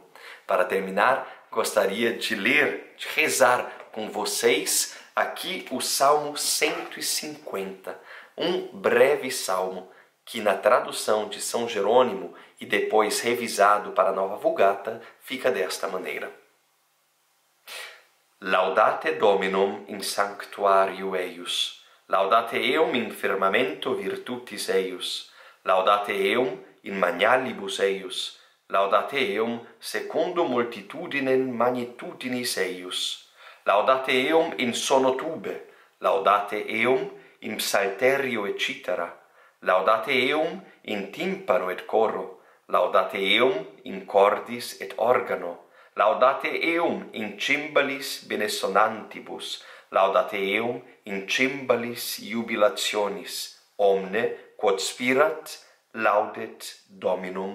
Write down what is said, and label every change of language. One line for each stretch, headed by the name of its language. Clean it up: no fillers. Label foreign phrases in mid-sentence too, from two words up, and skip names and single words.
Portuguese: Para terminar, gostaria de ler, de rezar com vocês aqui o Salmo 150, um breve salmo que na tradução de São Jerônimo e depois revisado para a Nova Vulgata fica desta maneira.
Latin: Laudate Dominum in sanctuario eius. Laudate eum in firmamento virtutis eius, laudate eum in magnalibus eius, laudate eum secundum multitudinem magnitudinis eius, laudate eum in sonotube, laudate eum in psalterio et cithara, laudate eum in timpano et coro, laudate eum in cordis et organo, laudate eum in cymbalis benessonantibus, laudate eum in cymbalis jubilationis, omne quod spirat, laudet Dominum.